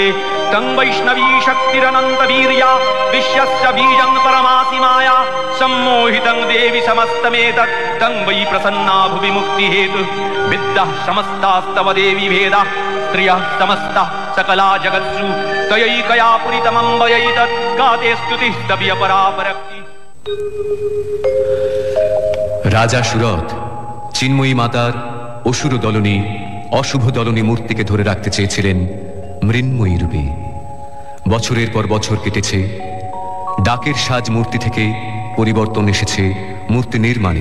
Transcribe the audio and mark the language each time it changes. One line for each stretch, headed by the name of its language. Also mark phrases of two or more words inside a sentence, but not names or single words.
Sanskrit: तं वैष्णवी शक्तिरनन्तवीर्या विश्वस्य बीजं परमासि माया सम्मोहितं देवि समस्तमेतत् तं वै प्रसन्ना भुवि मुक्तिहेतु विद्याः समस्तास्तव देवी भेदा स्त्रियः समस्ताः सकला जगत्सु तयैकया पुरितमं वयैतत् गाते स्तुतिस्तव्य परापरक्ति।
Bangla: রাজা সুরথ চিন্ময়ী মাতার অসুর দলনী অশুভ দলনী মূর্তিকে ধরে রাখতে চেয়েছিলেন মৃন্ময়ী রূপে। বছরের পর বছর কেটেছে, ডাকের সাজ মূর্তি থেকে পরিবর্তন এসেছে মূর্তি নির্মাণে।